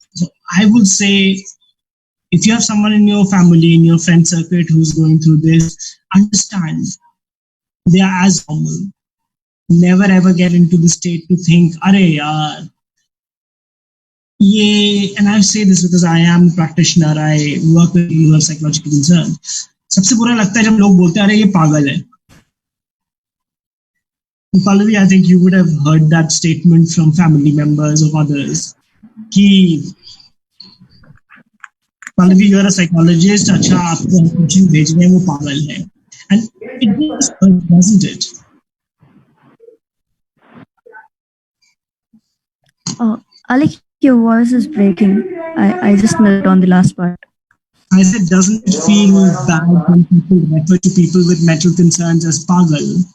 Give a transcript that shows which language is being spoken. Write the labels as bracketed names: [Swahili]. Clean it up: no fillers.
[English] So I would say, if you have someone in your family, in your friend circuit who's going through this, understand they are as normal. Never ever get into the state to think, [Hindi] "Are yaar, ye," [English] and I say this because I am a practitioner, I work with people who have psychological concerns. [Hindi] सबसे बुरा लगता है जब लोग बोलते हैं, "अरे ये पागल है." [English] Pallavi, I think you would have heard that statement from family members of others. [Hindi] कि Pallavi, [English] you're a psychologist, [Hindi] अच्छा आपको कोचिंग भेज रहे हैं, वो पागल है. [English] And it just hurts, doesn't it? Alec, your voice is breaking. I just missed on the last part. I said, doesn't it feel bad when people refer to people with mental concerns as pagal?